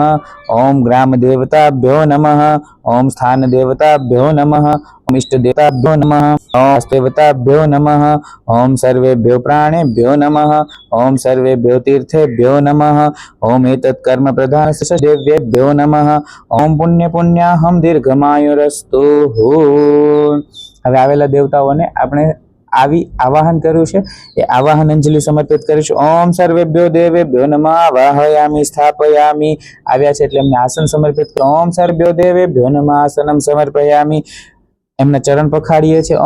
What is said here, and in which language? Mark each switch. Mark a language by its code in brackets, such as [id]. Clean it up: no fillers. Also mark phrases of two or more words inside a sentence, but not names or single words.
[sa] ओम ग्राम देवताभ्यो नमः। ओम स्थान देवताभ्यो नमः। ओम इष्ट देवताभ्यो नमः। ओम देवताभ्यो नमः। ओम सर्वेभ्यो प्राणेभ्यो नमः। ओम सर्वेभ्यो तीर्थेभ्यो नमः। ओम एतत् कर्म प्रधान देव्येभ्यो नमः। ओम पुण्य पुण्याहम दीर्घमायुरस्तु। [gu] હવે આવેલા દેવતાઓને આપણે આવી આવાહન કર્યું છે એ આવાહન અંજલિ સમર્પિત કરીશું। [sa] ओम सर्वेभ्यो देवेभ्यो नमः आवाहयामि स्थापयामि। [gu] આવ્યા છે એટલે એમને આસન સમર્પિત કરો। [sa] ओम सर्वेभ्यो देवेभ्यो नमः आसनम समर्पयामि। [gu] એમના ચરણ પખાડીએ છીએ।